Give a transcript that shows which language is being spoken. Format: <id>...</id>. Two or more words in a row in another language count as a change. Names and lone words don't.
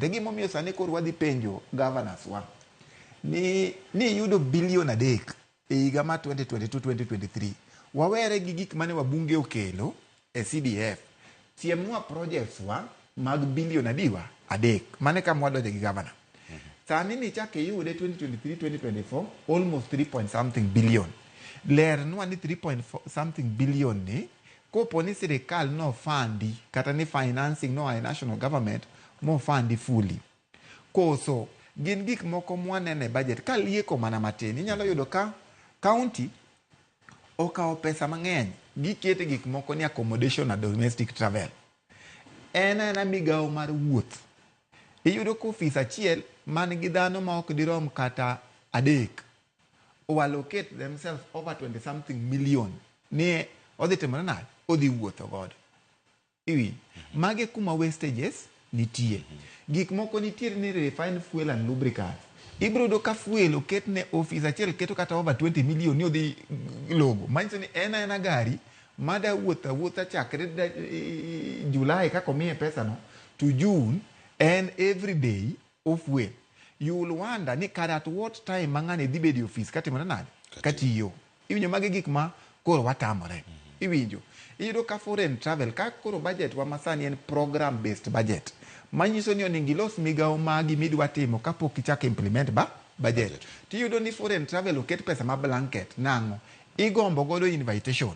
<luo>E gimomiyo sani koro wadhi penjo governors wa ni yudo bilion 3 e higa mar 2022-2023 wawere gi gik mane wabunge okelo e CDF siemwa projects wa mag bilion 3 mane kama wadoje gi governor. Sani ni chake yude 2023-2024</luo> <en>almost 3 point something billion.</en> <luo>Ler nwa ni</luo> <en>3 point something billion</en> <luo>ni kopo ni sirikal no fundi kata ni financing no a</luo> <en>national government</en> <luo>mo fundi fully. Koso gin gik moko mwanene budget ka lieko mana matin. Inyalo yudo ka county okawo pesa mang'eny gikete gik moko ni accommodation na</luo> <en>domestic travel.</en> <luo>Ena migawo mar wuoth. Iyudo ko ofis achiel man gi dhano ma ok dirom kata 3 o</luo> <en>allocate themselves over 20 something million</en> <luo>ni odhi timore nade, odhi wuotho godo. Iwi mage kuma wastages nitie. Gik moko nitiere ni</luo> <en>refined fuel and lubricants.</en> <luo>Ibrodo ka fuel oket ne ofis achiel keto kata</luo> <en>over 20 million</en> <luo>ni odhi logo. Manyiso ni ena gari mada wuotha chakre July kako miye pesa no to June</luo> <en>and every day of fuel. You will wonder</en> <luo>ni kada</luo> <en>at what time</en> <luo>mangane dhi bedo office katimore nade katiyo. Iwinjo mage gik ma koro watamore. Iwinjo iyudo ka</luo> <en>foreign travel</en> <luo>ka koro budget wa masani en</luo> <en>program based budget.</en> <luo>Manyiso ni onego ilos migawo magi midwa timo kapok ichak</luo> <en>implement budget.</en> <luo>Tiyudo ni</luo> <en>foreign travel</en> <luo>oket pesa ma blanket nango igombo godo invitation.</luo>